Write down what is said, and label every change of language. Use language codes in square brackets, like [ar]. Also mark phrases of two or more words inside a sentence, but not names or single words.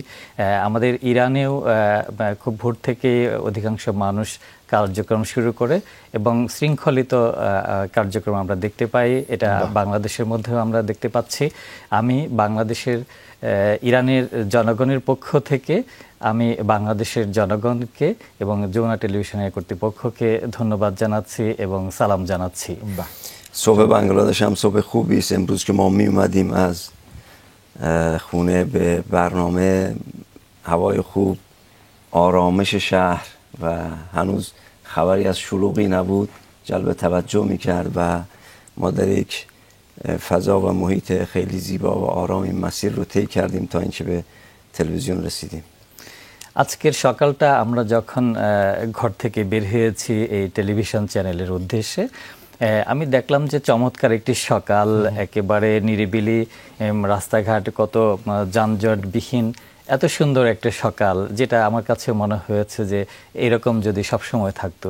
[bn] আমাদের ইরানেও খুব ভোর থেকে অধিকাংশ মানুষ কার্যক্রম শুরু করে এবং শৃঙ্খলিত কার্যক্রম আমরা দেখতে পাই। এটা বাংলাদেশের মধ্যেও আমরা দেখতে পাচ্ছি। আমি বাংলাদেশের ইরানের জনগণের পক্ষ থেকে আমি বাংলাদেশের জনগণকে এবং যমুনা টেলিভিশনের কর্তৃপক্ষকে ধন্যবাদ জানাচ্ছি এবং সালাম জানাচ্ছি। [fa] صبح بنگلادش هم صبح خوبی است. امروز که ما می اومدیم از خونه به برنامه، هوای خوب، آرامش شهر و هنوز خبری از شلوغی نبود جلب توجه میکرد و ما در یک فضا و محیط خیلی زیبا و آرام این مسیر رو طی کردیم تا اینکه به تلویزیون رسیدیم. [bn] আজকের সকালটা আমরা যখন ঘর থেকে বের হয়েছি এই টেলিভিশন চ্যানেলের উদ্দেশ্যে, আমি দেখলাম যে চমৎকার একটি সকাল, একেবারে নিরিবিলি, রাস্তাঘাট কত যানজটবিহীন, এত সুন্দর একটা সকাল, যেটা আমার কাছে মনে হয়েছে যে এরকম যদি সবসময় থাকতো।